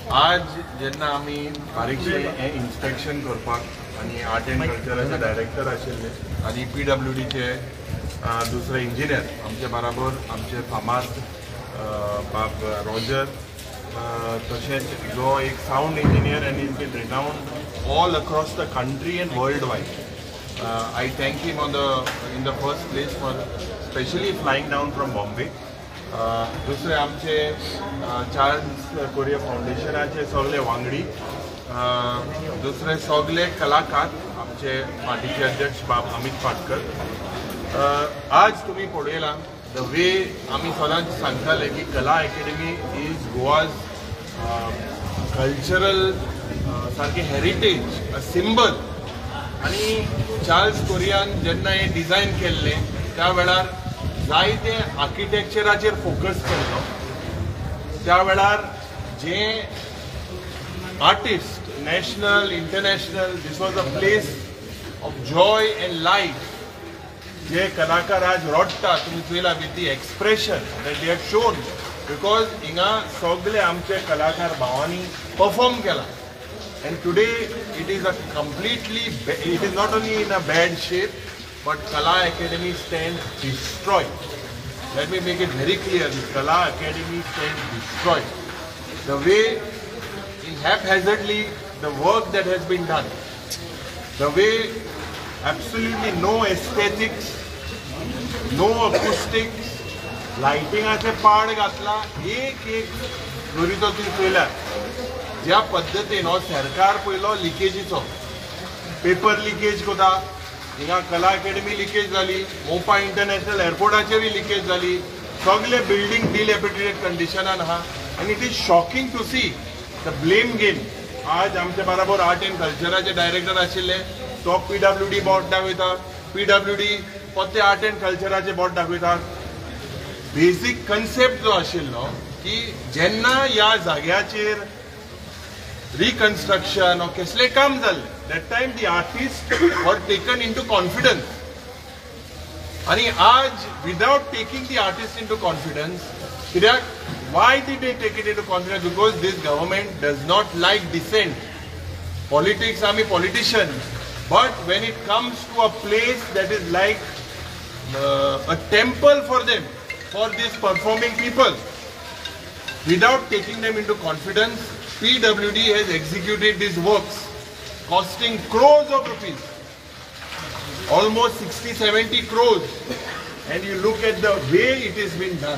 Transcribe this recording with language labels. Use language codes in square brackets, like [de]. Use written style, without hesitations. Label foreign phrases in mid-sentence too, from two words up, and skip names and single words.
[kok] आज जेन्ना आमी बारीकशें इन्स्पेक्शन करपाक आनी [en] art and [kok] कल्चराचे डायरेक्टर आशिल्ले आनी PWDचे दुसरे इंजिनियर आमचे बराबर आमचे फामाद बाब रॉजर तशेंच जो एक [en] sound engineer and is been renowned all across the country and world wide. I thank him in the first place for specially flying down from Bombay. [kok] दुसरे आमचे चार्ल्स कोरिया फाउंडेशनाचे सगळे वांगडी, दुसरे सगळे कलाकार आमचे पार्टीचे अध्यक्ष बाब अमित पाटकर. आज तुम्ही पळयला [en] the way [kok] आमी सदांच सांगताले की कला अकॅडमी [en] is Goa's cultural [kok] सारके [en] heritage, a symbol. [kok] आणि चार्ल्स कोरियान जेन्ना हे डिझायन केल्ले त्या वेळार जायते आर्किटेक्चराचेर फोकस केल्लो. त्या वेळार जे [en] artist national international this was a place of joy and life. [kok] जे कलाकार आज रडटा तुम्ही पळयला [en] with the expression that they have shown, because [kok] हिंगा सगळे आमचे कलाकार भावांनी परफॉर्म केला. [en] And today it is a completely, it is not only in a bad shape, but Kala Academy stands destroyed. Let me make it very clear, the Kala Academy stands destroyed. The way in haphazardly the work that has been done, the way absolutely no aesthetics, no acoustics, lighting [kok] ache pad gatla, एक जोरी तो तुम्ही पळयला ज्या पद्धतीन हो सरकार पयलो लिकेजीचो [en] paper leakage [kok] कोता, हिंगा कला अकॅडमी लिकेज जाली, मोपा इंटरनॅशनल एअरपोर्टाचेरूय लिकेज जाली, सगळे [en] building dilapidated [kok] कंडिशनान आहा. [en] आनी it is shocking to see the blame game. [kok] आज आमचे बराबर [en] art and [kok] कल्चराचे डायरेक्टर आशिल्ले तो PWD बोर्ड दाखयता, PWD पोते आर्ट एंड कल्चराचे बोर्ड दाखयता. बेसिक कन्सेप्ट जो आशिल्लो की जेन्ना ह्या जाग्याचेर [en] reconstruction or [kok] कसले काम जाल्ले, [en] that time the artists were taken into confidence. [kok] आणि आज [en] without taking the artists into confidence, why did they take it into confidence? Because this government does not like dissent. Politics, आम्ही politicians, but when it comes to a place that is like a temple for them, for these performing people, without taking them into confidence, PWD has executed these works costing crores of rupees, almost 60-70 crores, and you look at the way it has been done.